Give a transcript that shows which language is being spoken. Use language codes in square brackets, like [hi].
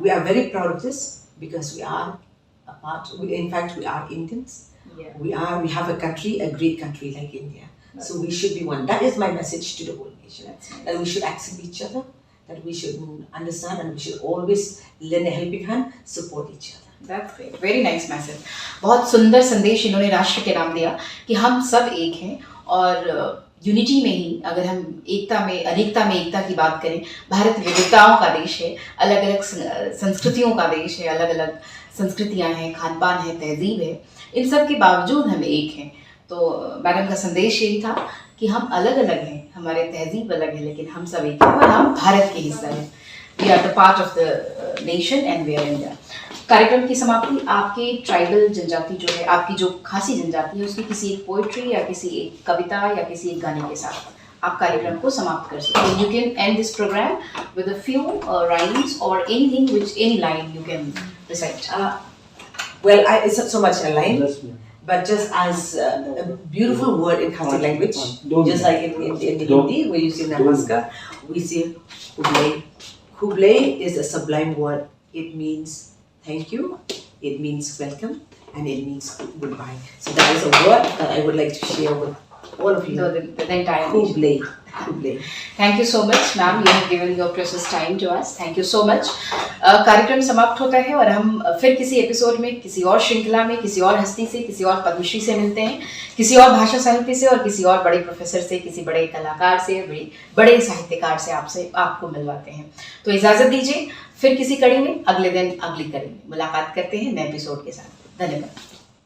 [en] We are very proud of this because we are a part. In fact, we are Indians. Yeah. We have a country, a great country like India. So we should be one. That is my message to the whole nation. Nice. That we should accept each other, that we should understand, and we should always lend a helping hand, support each other. That's great. Very nice message. [hi] बहुत सुंदर संदेश इन्होंने राष्ट्र के नाम दिया कि हम सब एक हैं, और यूनिटी में ही, अगर हम एकता में अनेकता में एकता की बात करें, भारत विविधताओं का देश है, अलग अलग संस्कृतियों का देश है, अलग अलग संस्कृतियां हैं, खान पान है, तहजीब है, इन सब के बावजूद हम एक हैं. तो मैडम का संदेश यही था कि हम अलग अलग हैं, हमारे तहजीब अलग है, लेकिन हम सब एक हैं और हम भारत के हिस्सा हैं. [en] We are the part of the nation and we are India. [hi] कार्यक्रम की समाप्ति आपके ट्राइबल जनजाति जो है, आपकी जो खासी जनजाति है, उसकी किसी एक पोइट्री या किसी एक कविता या किसी एक गाने के साथ आप कार्यक्रम को समाप्त कर सकते हैं. [en] You can end this programme with a few rhymes or anything which any line you can recite. Well, it's not so much a line, but just as a beautiful word in Khasi language, just like in Hindi, where you say Namaskar, we say Khublai. Khublai is a sublime word. It means thank you, it means welcome, and it means goodbye. So that is a word that I would like to share with all of you. The entire Khublai. Khublai. Thank you so much, ma'am. You have given your precious time to us. Thank you so much. [hi] कार्यक्रम समाप्त होता है और हम फिर किसी episode में, किसी और श्रृंखला में, किसी और हस्ती से, किसी और पद्मश्री से मिलते हैं, किसी और भाषा साहित्य से और किसी और बड़े प्रोफेसर से, किसी बड़े कलाकार से, बड़े साहित्यकार से आपको मिलवाते हैं. तो इजाजत दीजिए, फिर किसी कड़ी में अगले दिन अगली कड़ी में मुलाकात करते हैं नए एपिसोड के साथ. धन्यवाद.